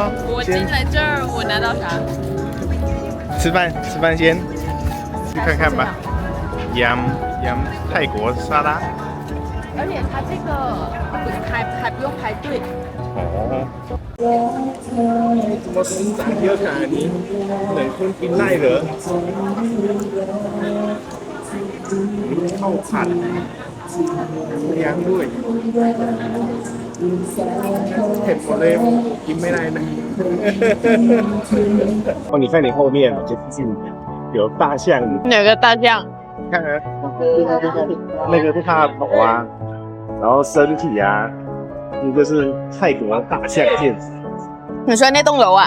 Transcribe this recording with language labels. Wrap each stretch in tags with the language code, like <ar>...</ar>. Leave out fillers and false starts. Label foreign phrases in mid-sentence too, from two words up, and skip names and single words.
<zh>我进来这儿，我拿到啥？吃饭，吃饭先去看看吧。羊泰国沙拉。而且它这个还不用排队。哦。怎么生长</zh> <th>เยอะขนาดนี้เหมือนคนกินไล่เหรอข้าวผัดเลี้ยงด้วยเผ็ดหมดเลยกินไม่ได้นะ</th> <zh>哦，你看你后面就是有大象，哪个大象？看啊，那个是它的头啊，然后身体啊，那个是泰国大象剑子。你说那栋楼啊？</zh>